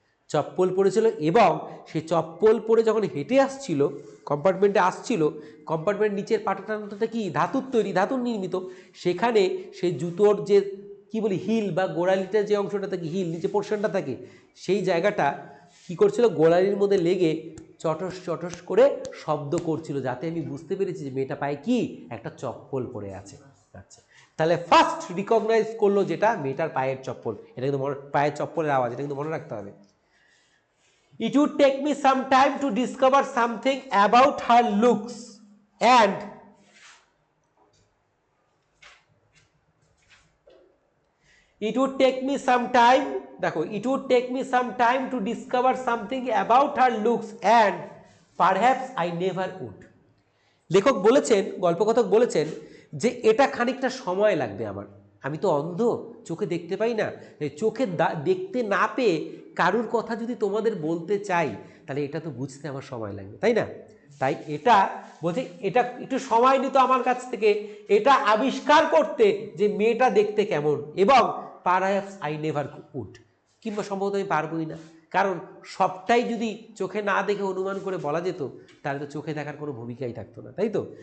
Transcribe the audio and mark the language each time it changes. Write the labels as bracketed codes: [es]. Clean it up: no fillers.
[bn] চপ্পল পরেছিল, এবং সে চপ্পল পরে যখন হেঁটে আসছিল, কম্পার্টমেন্টে আসছিল, কম্পার্টমেন্ট নিচের পাটাটা কি ধাতুর তৈরি, ধাতুর নির্মিত, সেখানে সেই জুতোর যে কি বলি হিল বা গোড়ালিটার যে অংশটা থাকে, হিল নিচে পোর্শনটা থাকে, সেই জায়গাটা কি করছিল, গোড়ালির মধ্যে লেগে চটস চটস করে শব্দ করছিল, যাতে আমি বুঝতে পেরেছি যে মেয়েটা পায়ে কি একটা চপ্পল পরে আছে। আচ্ছা, তাহলে ফার্স্ট রিকগনাইজ করলো যেটা মেয়েটার পায়ের চপ্পল, এটা কিন্তু পায়ের চপ্পলের আওয়াজ, এটা কিন্তু মনে রাখতে হবে। [en] It would take me some time to discover something about her looks, and it would take me some time, [bn] দেখো, [en] it would take me some time to discover something about her looks and perhaps I never would. [bn] লেখক বলেছেন, গল্পকথক বলেছেন যে এটা খানিকটা সময় লাগবে আমার, আমি তো অন্ধ, চোখে দেখতে পাই না, চোখে দেখতে না পেয়ে কারুর কথা যদি তোমাদের বলতে চাই তাহলে এটা তো বুঝতে আমার সময় লাগবে, তাই না? তাই এটা বলছে, এটা একটু সময় নিত আমার কাছ থেকে এটা আবিষ্কার করতে যে মেয়েটা দেখতে কেমন, এবং [en] perhaps I never would, [bn] কিংবা সম্ভবত আমি পারবই না, কারণ সবটাই যদি চোখে না দেখে অনুমান করে বলা যেত তাহলে তো চোখে দেখার কোনো ভূমিকাই থাকতো না, তাই তো?